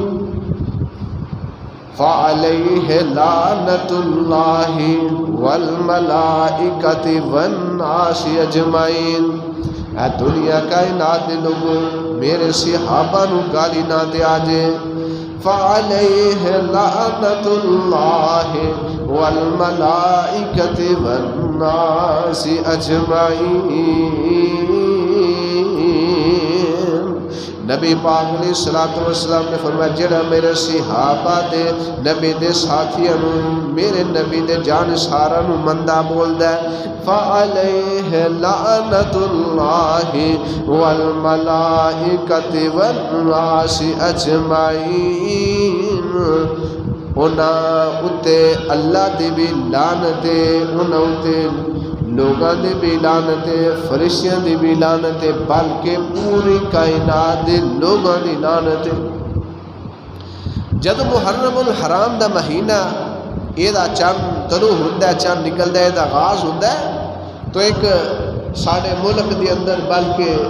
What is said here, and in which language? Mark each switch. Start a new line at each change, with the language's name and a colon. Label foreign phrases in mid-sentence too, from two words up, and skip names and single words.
Arabic: فعلیہ لعنت اللہ والملائکۃ والناس اجمعین،
Punjabi: اے دنیا کائنات دے لوگوں میرے صحابہ نو گالی نہ دے آجے،
Arabic: فعلیہ لعنت اللہ والملائکۃ والناس اجمعین۔
Punjabi: نبی پاک علیہ السلام نے فرمایا جڑا میرے صحابہ دے نبی دے ساتھیاں نو میرے نبی دے جانساراں نو مندا بولدا ہے،
Arabic: فعلیہ لعنت اللہ والملائکۃ والناس اجمعین،
Punjabi: انہاں اتے اللہ دی بھی لعنت ہے، انہاں اتے لوگاں دی بھی لعنت ہے، فرشتیاں دی بھی لعنت ہے، بلکہ پوری کائنات دے لوگاں دی لعنت ہے۔ جد محرم الحرام دا مہینہ
Urdu: یہ چند طلوع ہوتا ہے، چند نکلتا ہے، یہ آغاز ہوتا ہے،
Punjabi: تو ایک سارے ملک دے اندر بلکہ